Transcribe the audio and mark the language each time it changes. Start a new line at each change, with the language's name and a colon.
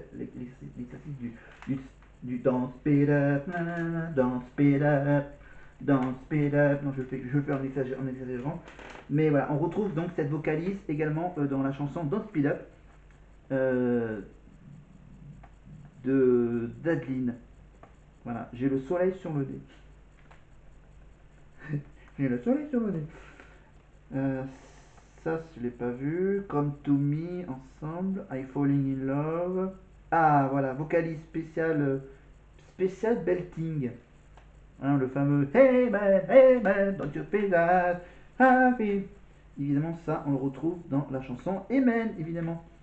French: L'exercice du, du
English: don't speed up, nanana, don't speed up.
French: Dans Speed Up, non, je fais en exagérant, mais voilà, on retrouve donc cette vocalise également dans la chanson Don't Speed Up de d'Adeline. Voilà, j'ai le soleil sur le nez. J'ai le soleil sur le nez. Euh, ça, je l'ai pas vu.
English: Come to me, ensemble. I falling in love.
French: Ah, voilà, vocalise spécial belting. Hein, le fameux
English: hey man, don't you feel that happy?
French: Évidemment, ça, on le retrouve dans la chanson Amen, évidemment.